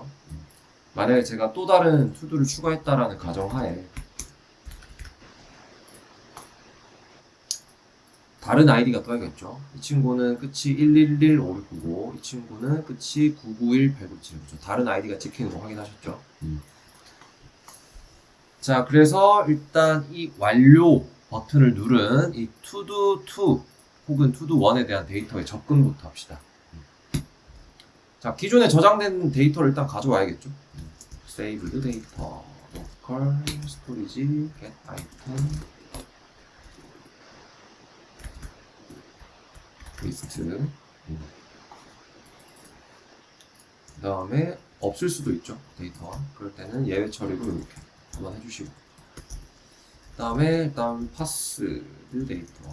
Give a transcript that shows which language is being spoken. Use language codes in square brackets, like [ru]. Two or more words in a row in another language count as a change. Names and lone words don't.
[ko] 만약에 제가 또 다른 투두를 추가했다라는 가정하에 다른 아이디가 떠야겠죠. 이 친구는 끝이 1115699, 이 친구는 끝이 991897. 다른 아이디가 찍히는 거 확인하셨죠? 자, 그래서 일단 이 완료 버튼을 누른 이 to-do 2 혹은 to-do 1에 대한 데이터의 접근부터 합시다. 자, 기존에 저장된 데이터를 일단 가져와야겠죠. [en] saved data, local storage, get item, [ko] 리스트. 그 다음에 없을 수도 있죠, 데이터가. 그럴 때는 예외 처리로 이렇게 한번 해주시고. 그 다음에 일단 [en] pass data.